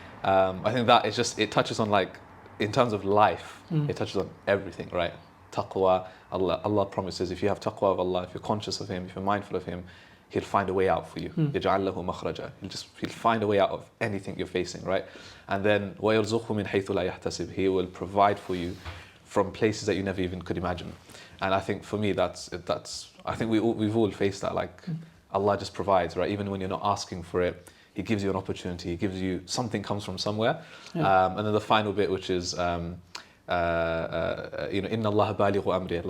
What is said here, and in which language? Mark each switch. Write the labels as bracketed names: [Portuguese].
[English] I think that is just, it touches on, like, in terms of life, it touches on everything, right? Taqwa, Allah promises, if you have taqwa of Allah, if you're conscious of Him, if you're mindful of Him, He'll find a way out for you. [Arabic] يَجْعَلْ لَهُ مَخْرَجًا. [English] He'll find a way out of anything you're facing, right? And then [Arabic] وَيَرْزُقْهُ مِنْ حَيْثُ لَا يَحْتَسِبُ. [English] He will provide for you from places that you never even could imagine. And I think for me, that's I think we've all faced that, like, Allah just provides, right? Even when you're not asking for it, He gives you an opportunity. He gives you, something comes from somewhere. And then the final bit, which is, [Arabic] إِنَّ اللَّهَ بَالِغُ أَمْرِهِ.